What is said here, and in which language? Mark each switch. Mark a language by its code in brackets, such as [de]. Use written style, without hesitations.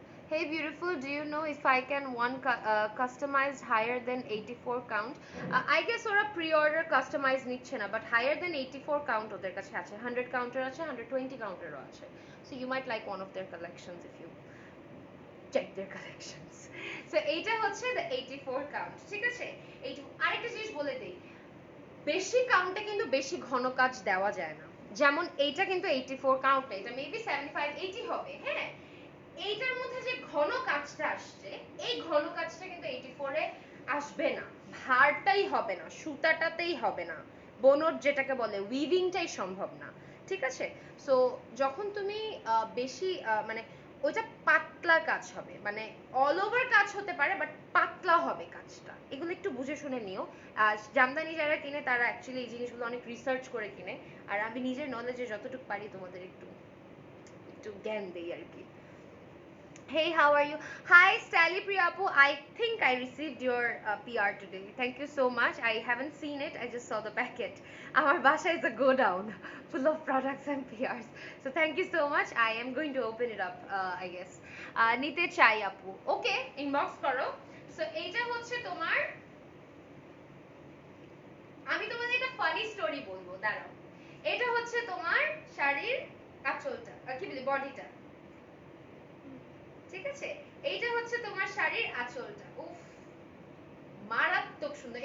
[en] Hey beautiful, do you know if I can customize higher than 84 count? I guess [bn] ওরা pre-order customize নিচ্ছে না, [en] but higher than 84 count [bn] ওদের কাছে আছে, 100 counter আছে, 120 counterও আছে। [en] So you might like one of their collections if you check their collections. So [bn] এইটা হচ্ছে [en] the 84 count। [bn] ঠিক আছে, আরেকটা জিনিস বলে দেই, বেশি কাউন্টে কিন্তু বেশি ঘন কাজ দেওয়া যায় না। যেমন এইটা কিন্তু 84 কাউন্ট না, এটা মেবি 75, 80 হবে। হ্যাঁ, এইটার মধ্যে যে ঘন কাজটা আসছে, এই ঘন কাজটা কিন্তু 84 এ আসবে না, ভারটাই হবে না, সুতাটাতেই হবে না, বোনট যেটাকে বলে উইভিংটাই সম্ভব না। ঠিক আছে, সো যখন তুমি বেশি মানে ওইটা পাতলা কাজ হবে, মানে অল ওভার কাজ হতে পারে বাট পাতলা হবে কাজটা, এগুলো একটু বুঝে শুনে নিও। জামদানি যারা কিনে তারা অ্যাকচুয়ালি এই জিনিসগুলো অনেক রিসার্চ করে কিনে, আর আমি নিজের নলেজে যতটুকু পারি তোমাদের একটু একটু জ্ঞান দেই আর কি। [en] Hey, how are you? Hi, Stally Priyapu. I think I received your PR today. Thank you so much. I haven't seen it. I just saw the packet. Our basha is a go down full of products and PRs. So thank you so much. I am going to open it up, I guess. [bn] Nite chai apu. Okay, inbox karo. So এইটা হচ্ছে তোমার, আমি তোমাদের একটা funny story বলবো, দাঁড়াও। এটা হচ্ছে তোমার শাড়ির আঁচলটা, কি বলি, বডিটা। ঠিক আছে, এইটা হচ্ছে তোমার শাড়ির আঁচলটা। উফ, মারাত্মক সুন্দর।